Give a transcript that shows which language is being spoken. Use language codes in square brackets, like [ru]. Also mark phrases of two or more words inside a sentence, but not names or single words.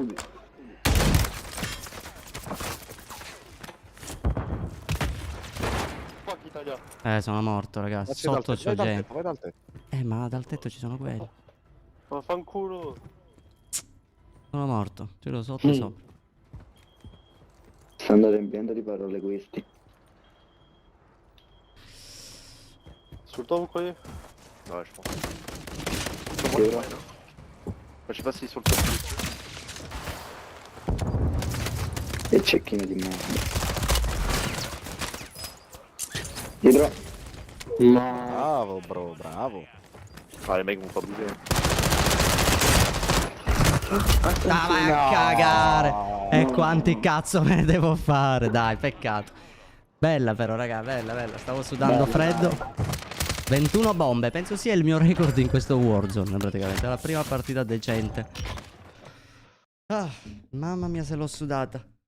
[it] Fuck Italia. Sono morto, ragazzi. Ma c'è dal Sotto tetto, c'è vai dal gente. tetto, vai dal tetto. Ma dal tetto ci sono quelli. Vaffanculo. Sono morto. Tiro sotto e sopra. Stanno riempiendo di parole questi. [fr] Sur le temps, vous croyez? Ouais, je pense. [it] Che ora? [fr] Enfin, je sais pas si sur le top. [it] E cecchino di merda. Dietro. No. Bravo, bro, bravo. [fr] Ah, les mecs vont pas bouger. [it] Ah, vai a cagare. E quanti cazzo me ne devo fare? Dai, peccato. Bella però, raga, bella, bella. Stavo sudando freddo. 21 bombe, penso sia il mio record in questo Warzone, praticamente. È la prima partita decente. Ah, mamma mia se l'ho sudata.